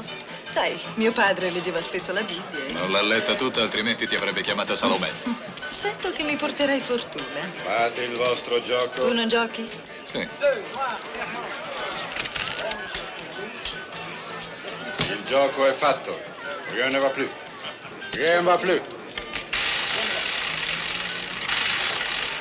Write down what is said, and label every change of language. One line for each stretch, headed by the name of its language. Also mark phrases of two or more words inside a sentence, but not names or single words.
Italian: Sai, mio padre leggeva spesso la Bibbia. Non l'ha letta tutta, altrimenti ti avrebbe chiamata Salomè. Sento che mi porterai fortuna. Fate il vostro gioco. Tu non giochi? Sì. Il gioco è fatto.
French: Rien ne va plus. Rien ne va plus.